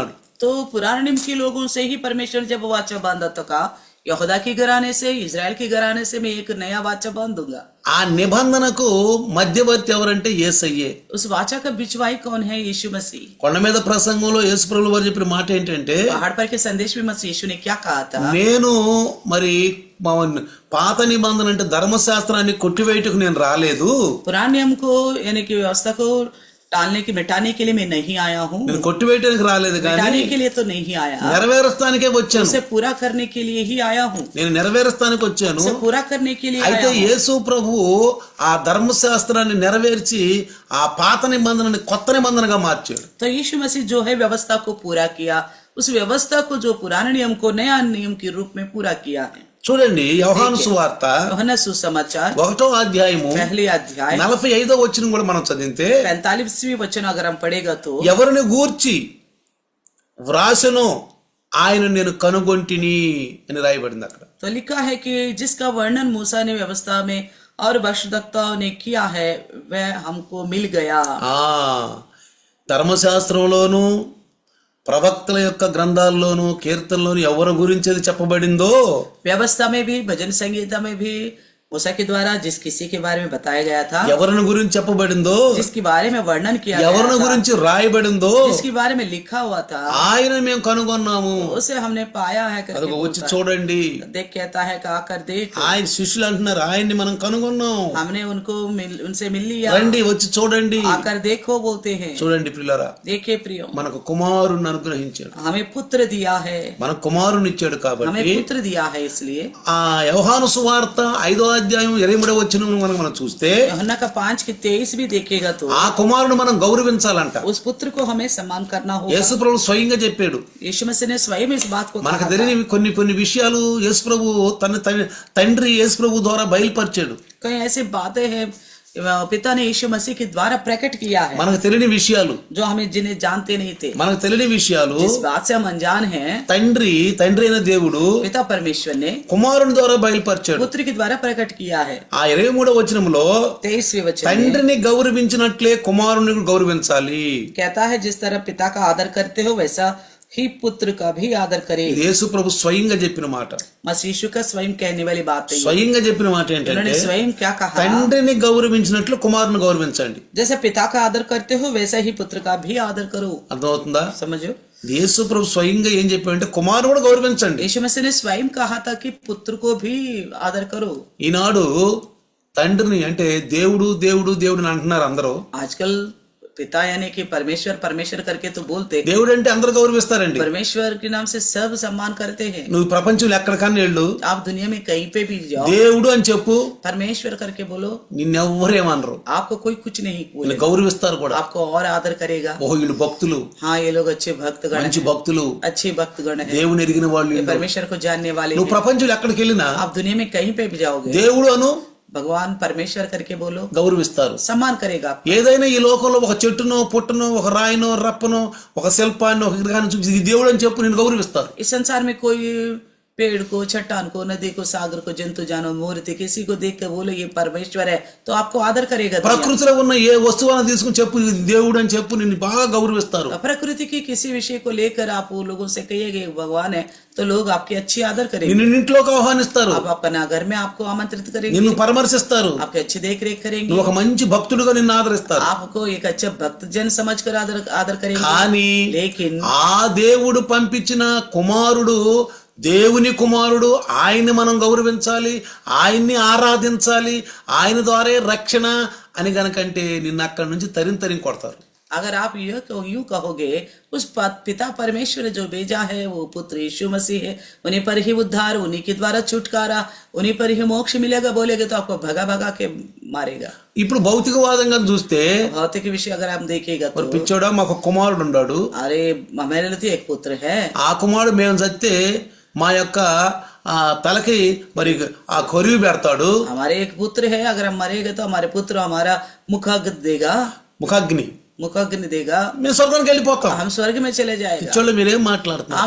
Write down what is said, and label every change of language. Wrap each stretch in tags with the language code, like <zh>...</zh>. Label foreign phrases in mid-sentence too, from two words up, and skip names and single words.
<hi>तो पुराने नियम के लोगों से ही परमेश्वर जब वाचा बांधा तो कहा यहूदा की घराने से इजराइल की घराने से मैं एक नया वाचा बांधूंगा।</hi> <te>ఆ నిబంధనకు మధ్యవర్తి ఎవరంటే యేసయ్యే.</te> <hi>उस वाचा का बिचवाई कौन है? यीशु मसीह।</hi> <te>కొండ మీద ప్రసంగంలో యేసు ప్రభువు వారు చెప్పిన మాట ఏంటంటే,</te> <hi>पहाड़ पर के संदेश में मसीह यीशु ने क्या कहा था?</hi> <te>నేను మరి పాత నిబంధన అంటే ధర్మశాస్త్రాన్ని కొట్టివేయటకు నేను రాలేదు,</te> <hi>पुराने नियम को यानी कि व्यवस्था को टालने की मिटाने के लिए मैं नहीं आया हूँ,</hi> <te>నేను కొట్టివేయటానికి రాలేదు కానీ</te> <hi>मिटाने के लिए तो नहीं आया,</hi> <te>నెరవేర్చడానికే వచ్చాను.</te> <hi>उसे पूरा करने के लिए ही आया हूँ,</hi> <te>నేను నెరవేర్చడానికి వచ్చాను.</te> <hi>उसे पूरा करने के लिए</hi> <te>అయితే</te> <hi>आया हूँ।</hi> <te>యేసు ప్రభువు ఆ ధర్మశాస్త్రాన్ని నెరవేర్చి ఆ పాత నిబంధనని కొత్త నిబంధనగా మార్చాడు.</te> <hi>तो यीशु मसीह जो है व्यवस्था को पूरा किया, उस व्यवस्था को जो पुराने नियम को नया नियम के रूप में पूरा किया है।</hi> <te>చూడండి యోహాను సువార్త</te> <hi>यूहन्ना सुसमाचार</hi> <te>1వ అధ్యాయము</te> <hi>पहले अध्याय</hi> <te>45వ వచనం కూడా మనం చదివితే</te> <hi>45वीं वचन अगर हम पढ़ेगा तो</hi> <te>ఎవరిని గూర్చి వ్రాసెనో ఆయన నేను కనుగొంటిని అని రాయబడింది అక్కడ.</te> <hi>तो लिखा है कि जिसका वर्णन मूसा ने व्यवस्था में और भविष्यवक्ताओं ने किया है वह हमको मिल गया।</hi> <te>ధర్మశాస్త్రంలోను ప్రవక్తల యొక్క గ్రంథాల్లోను కీర్తనలోను ఎవరి గురించి అది చెప్పబడిందో,</te> <hi>व्यवस्था में भी भजन संगीता में भी मूसा के द्वारा जिस किसी के बारे में बताया गया था,</hi> <te>ఎవరిని గురించి చెప్పబడిందో,</te> <hi>जिसके बारे में वर्णन किया</hi> <te>ఎవరిని</te> <hi>गया था,</hi> <te>గురించి రాయబడిందో</te> <hi>जिसके बारे में लिखा हुआ था,</hi> <te>ఆయన మేము కనుగొన్నాము.</te> <hi>उसे हमने पाया है करके</hi> <te>అదిగో వచ్చి</te> <hi>बोलता है।</hi> <te>చూడండి,</te> <hi>देख कहता है कि आकर देख,</hi> <te>ఆయన శిష్యులు అంటున్నారు ఆయన్ని మనం కనుగొన్నాం,</te> <hi>हमने उनसे मिल लिया,</hi> <te>రండి వచ్చి చూడండి.</te> <hi>आकर देखो बोलते हैं।</hi> <te>చూడండి ప్రియులారా,</te> <hi>देखे प्रियो,</hi> <te>మనకు కుమారుని అనుగ్రహించాడు,</te> <hi>हमें पुत्र दिया है,</hi> <te>మన కుమారుని ఇచ్చాడు</te> <hi>हमें</hi> <te>కాబట్టి</te> <hi>पुत्र दिया है। इसलिए</hi> <te>ఆ యోహాను సువార్త 5వ అధ్యాయం 23వ వచనం మనం చూస్తే</te> <hi>यूहन्ना का 5 की 23 भी देखेगा तो</hi> <te>ఆ కుమారుని మనం గౌరవించాలంట.</te> <hi>उस पुत्र को हमें सम्मान करना होगा।</hi> <te>యేసు ప్రభు స్వయంగా చెప్పాడు.</te> <hi>यीशु मसीह ने स्वयं इस बात को</hi> <te>మనకు</te> <hi>कहा था।</hi> <te>తెలియని కొన్ని విషయాలు యేసు ప్రభు తన తండ్రి యేసు ప్రభు ద్వారా బయలుపరిచాడు.</te> <hi>कई ऐसी बातें हैं पिता ने यीशु मसीह के द्वारा प्रकट किया है,</hi> <te>మనకు తెలియని విషయాలు,</te> <hi>जो हमें जिन्हें जानते नहीं थे।</hi> <te>మనకు తెలియని విషయాలు</te> <hi>जिस बात से हम अनजान हैं,</hi> <te>తండ్రి అయిన దేవుడు</te> <hi>पिता परमेश्वर ने</hi> <te>కుమారుని ద్వారా బయలుపరిచాడు.</te> <hi>पुत्र के द्वारा प्रकट किया है।</hi> <te>ఆ 23వ వచనంలో</te> <hi>23वें वचन में</hi> <te>తండ్రిని గౌరవించినట్లే కుమారుని గౌరవించాలి.</te> <hi>कहता है जिस तरह पिता का आदर करते हो वैसा ही पुत्र का भी आदर करे।</hi> <te>ఇది యేసు ప్రభు స్వయంగా చెప్పిన మాట.</te> <hi>मसीह यीशु का स्वयं कहने वाली बात है।</hi> <te>స్వయంగా చెప్పిన మాట ఏంటంటే</te> <hi>उन्होंने स्वयं क्या कहा?</hi> <te>తండ్రిని గౌరవించినట్లు కుమారుని గౌరవించండి.</te> <hi>जैसे पिता का आदर करते हो वैसा ही पुत्र का भी आदर करो।</hi> <te>అర్థమవుతుందా?</te> <hi>समझो,</hi> <te>యేసు ప్రభు స్వయంగా ఏం చెప్పాడంటే కుమారుని కూడా గౌరవించండి.</te> <hi>यीशु मसीह ने स्वयं कहा था कि पुत्र को भी आदर करो।</hi> <te>ఈనాడు తండ్రిని అంటే దేవుడు దేవుడు దేవుడు అని అంటున్నారు అందరూ.</te> <hi>आजकल पिता यानी कि परमेश्वर परमेश्वर करके तो बोलते,</hi> <te>దేవుడు అంటే అందరూ గౌరవిస్తారండి.</te> <hi>परमेश्वर के नाम से सब सम्मान करते हैं।</hi> <te>నువ్వు ప్రపంచంలో ఎక్కడికన్నా వెళ్ళు,</te> <hi>आप दुनिया में कहीं पे भी जाओ,</hi> <te>దేవుడు అని చెప్పు,</te> <hi>परमेश्वर करके बोलो,</hi> <te>నిన్నెవ్వరేమనరు,</te> <hi>आपको कोई कुछ नहीं</hi> <te>నిన్ను</te> <hi>बोलेगा,</hi> <te>గౌరవిస్తారు కూడా.</te> <hi>आपको और आदर करेगा।</hi> <te>ఓహో వీళ్ళు భక్తులు,</te> <hi>हाँ ये लोग अच्छे भक्तगण</hi> <te>మంచి</te> <hi>हैं,</hi> <te>భక్తులు,</te> <hi>अच्छे भक्तगण हैं,</hi> <te>దేవుని ఎరిగిన వాళ్ళు</te> <hi>ये</hi> <te>వీళ్ళు.</te> <hi>परमेश्वर को जानने वाले</hi> <te>నువ్వు</te> <hi>हैं।</hi> <te>ప్రపంచంలో ఎక్కడికి వెళ్ళినా</te> <hi>आप दुनिया में कहीं पे भी जाओगे,</hi> <te>దేవుడు అను</te> <hi>भगवान परमेश्वर करके बोलो,</hi> <te>గౌరవిస్తారు.</te> <hi>सम्मान करेगा।</hi> <te>ఏదైనా ఈ లోకంలో ఒక చెట్టునో పుట్టనో ఒక రాయినో రప్పనో ఒక శిల్పాన్ని ఒక విగ్రహాన్ని చూసి ఇది దేవుడు అని చెప్పు నేను గౌరవిస్తారు.</te> <hi>इस संसार में कोई पेड़ को, चट्टान को, नदी को, सागर को, जंतु जानवर, मूर्ति किसी को देख कर बोलो ये परमेश्वर है तो आपको आदर करेगा। दुनिया।</hi> <te>ప్రకృతిలో ఉన్న ఏ వస్తువును తీసుకుని చెప్పు ఇది దేవుడు అని చెప్పు నిన్ను బాగా గౌరవిస్తారు.</te> <hi>प्रकृति की किसी विषय को लेकर आप वो लोगों से कहिएगा भगवान है तो लोग आपकी अच्छी आदर करेंगे।</hi> <te>నిన్ను ఇంట్లోకి ఆహ్వానిస్తారు,</te> <hi>आप अपना घर में आपको आमंत्रित करेंगे,</hi> <te>నిన్ను పరామర్శిస్తారు,</te> <hi>आपकी अच्छी देख रेख करेंगे,</hi> <te>నువ్వు ఒక మంచి భక్తుడుగా నిన్ను ఆదరిస్తారు.</te> <hi>आपको एक अच्छा भक्त जन समझ कर आदर करेंगे।</hi> <te>కానీ</te> <hi>लेकिन</hi> <te>ఆ దేవుడు పంపించిన కుమారుడు దేవుని కుమారుడు, ఆయన్ని మనం గౌరవించాలి, ఆయన్ని ఆరాధించాలి, ఆయన ద్వారా రక్షణ అని గనకంటే నిన్ను అక్కడి నుంచి తరిం కొడతారు.</te> <hi>अगर आप यूं कहोगे उस पिता परमेश्वर जो भेजा है वो पुत्र यीशु मसीह है, उन्हीं पर ही उद्धार, उन्हीं के द्वारा छुटकारा, उन्हीं पर ही मोक्ष मिलेगा बोलेगे तो आपको भगा भगा के मारेगा।</hi> <te>ఇప్పుడు భౌతికవాదంగా చూస్తే</te> <hi>भौतिक विषय अगर आप देखेगा तो</hi> <te>మరి పిచ్చోడా మాకు కుమారుడు ఉన్నాడు,</te> <hi>अरे मेरे लिए तो एक पुत्र है,</hi> <te>ఆ కుమారుడు మేము చస్తే మా యొక్క తలకి మరి ఆ కొరివి పెడతాడు,</te> <hi>हमारे एक पुत्र है, अगर हम मरेगा तो हमारे पुत्र हमारा मुखाग्नि देगा,</hi> <te>ముఖాగ్ని</te> <hi>मुखाग्नि देगा,</hi> <te>మేము స్వర్గానికి వెళ్ళిపోతాం.</te> <hi>हम स्वर्ग में चले जाएगा।</hi> <te>పిచ్చోళ్ళు మీరేం మాట్లాడుతున్నారు,</te>